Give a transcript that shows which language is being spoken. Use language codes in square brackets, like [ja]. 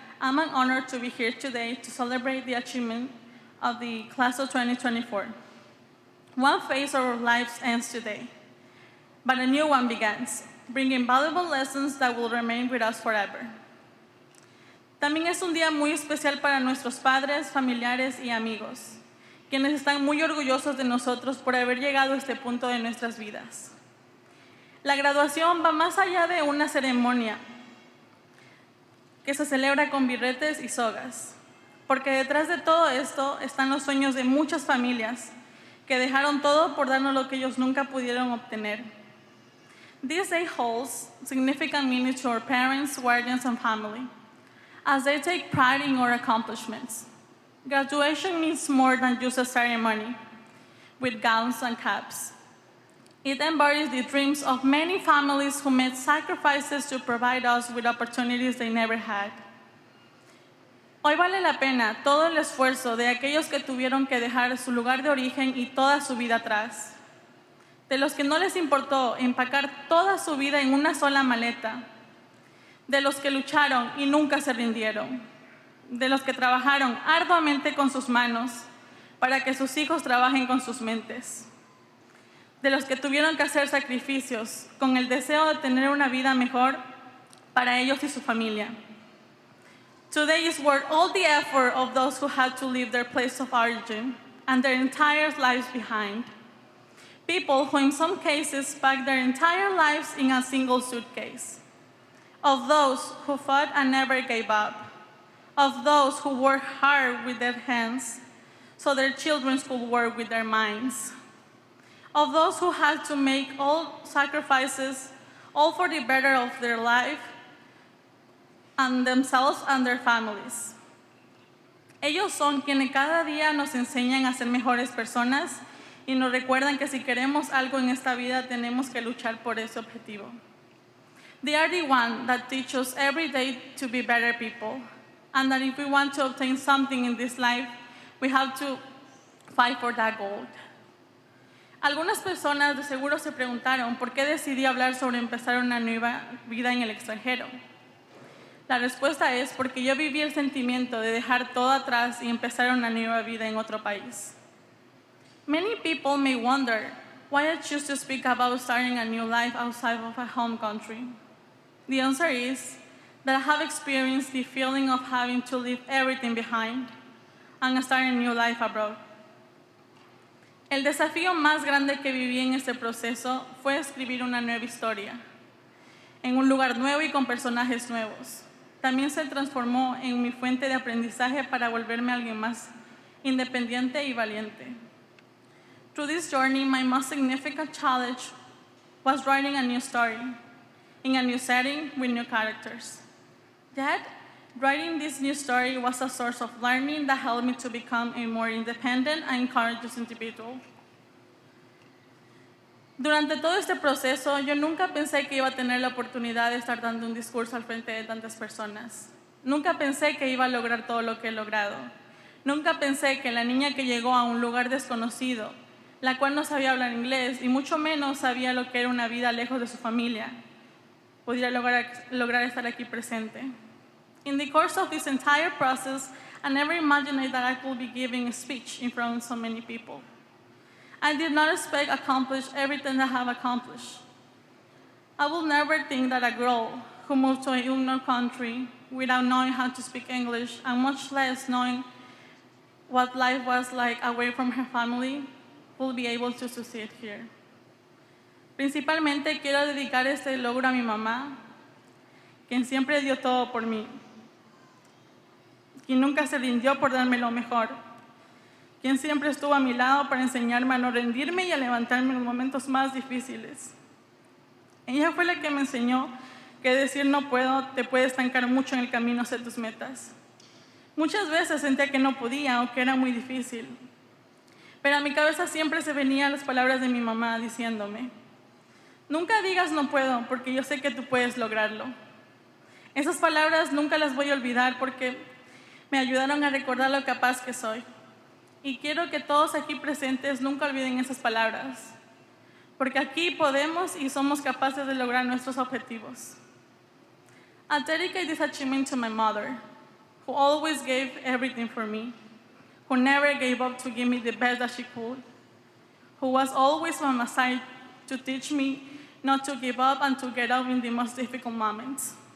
[en] I'm honored to be here today to celebrate the achievement of the class of 2024. One phase of our lives ends today, but a new one begins, bringing valuable lessons that will remain with us forever. [es] También es un día muy especial para nuestros padres, familiares y amigos, quienes están muy orgullosos de nosotros por haber llegado a este punto de nuestras vidas. La graduación va más allá de una ceremonia que se celebra con birretes y sogas. porque detrás de todo esto están los sueños de muchas familias que dejaron todo por darnos lo que ellos nunca pudieron obtener. [en] This day holds significant meaning to our parents, guardians, and family, as they take pride in our accomplishments. Graduation means more than just a ceremony with gowns and caps. It embodies the dreams of many families who made sacrifices to provide us with opportunities they never had. [es] Hoy vale la pena todo el esfuerzo de aquellos que tuvieron que dejar su lugar de origen y toda su vida atrás, de los que no les importó empacar toda su vida en una sola maleta, de los que lucharon y nunca se rindieron, de los que trabajaron arduamente con sus manos para que sus hijos trabajen con sus mentes, de los que tuvieron que hacer sacrificios con el deseo de tener una vida mejor para ellos y su familia. [en] Today is worth all the effort of those who had to leave their place of origin and their entire lives behind. People who in some cases packed their entire lives in a single suitcase. Of those who fought and never gave up. Of those who worked hard with their hands so their children could work with their minds. Of those who had to make all sacrifices, all for the better of their life and themselves and their families. [es] Ellos son quienes cada día nos enseñan a ser mejores personas y nos recuerdan que si queremos algo en esta vida tenemos que luchar por ese objetivo. [en] They are the ones that teach us every day to be better people, and that if we want to obtain something in this life, we have to fight for that goal. [es] Algunas personas de seguro se preguntaron por qué decidí hablar sobre empezar una nueva vida en el extranjero. La respuesta es porque yo viví el sentimiento de dejar todo atrás y empezar una nueva vida en otro país. [en] Many people may wonder why I choose to speak about starting a new life outside of a home country. The answer is that I have experienced the feeling of having to leave everything behind and start a new life abroad. [es] El desafío más grande que viví en este proceso fue escribir una nueva historia, en un lugar nuevo y con personajes nuevos. También se transformó en mi fuente de aprendizaje para volverme alguien más independiente y valiente. [en] Through this journey, my most significant challenge was writing a new story, in a new setting with new characters. Yet, writing this new story was a source of learning that helped me to become a more independent and courageous individual. [es] Durante todo este proceso, yo nunca pensé que iba a tener la oportunidad de estar dando un discurso al frente de tantas personas. Nunca pensé que iba a lograr todo lo que he logrado. Nunca pensé que la niña que llegó a un lugar desconocido, la cual no sabía hablar inglés y mucho menos sabía lo que era una vida lejos de su familia, pudiera lograr estar aquí presente. [en] In the course of this entire process, I never imagined that I could be giving a speech in front of so many people. I did not expect to accomplish everything that I have accomplished. I will never think that a girl who moved to a unknown country without knowing how to speak English and much less knowing what life was like away from her family will be able to succeed here. [es] Principalmente quiero dedicar este logro a mi mamá, quien siempre dio todo por mí, quien nunca se rindió por darme lo mejor, quien siempre estuvo a mi lado para enseñarme a no rendirme y a levantarme en los momentos más difíciles. Ella fue la que me enseñó que decir no puedo te puede estancar mucho en el camino hacia tus metas. Muchas veces sentía que no podía o que era muy difícil, pero a mi cabeza siempre se venían las palabras de mi mamá diciéndome: nunca digas no puedo, porque yo sé que tú puedes lograrlo. Esas palabras nunca las voy a olvidar porque me ayudaron a recordar lo capaz que soy. Y quiero que todos aquí presentes nunca olviden esas palabras, porque aquí podemos y somos capaces de lograr nuestros objetivos. [en] I dedicate this achievement to my mother, who always gave everything for me, who never gave up to give me the best that she could, who was always by my side to teach me not to give up and to get up in the most difficult moments.